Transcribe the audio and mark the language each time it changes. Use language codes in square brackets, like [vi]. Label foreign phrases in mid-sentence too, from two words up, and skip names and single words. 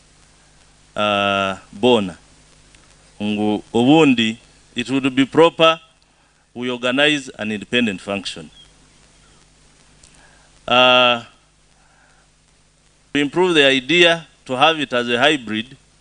[nyo] bona ngu obundi [en] it would be proper we organize an independent function to improve the idea to have it as a hybrid.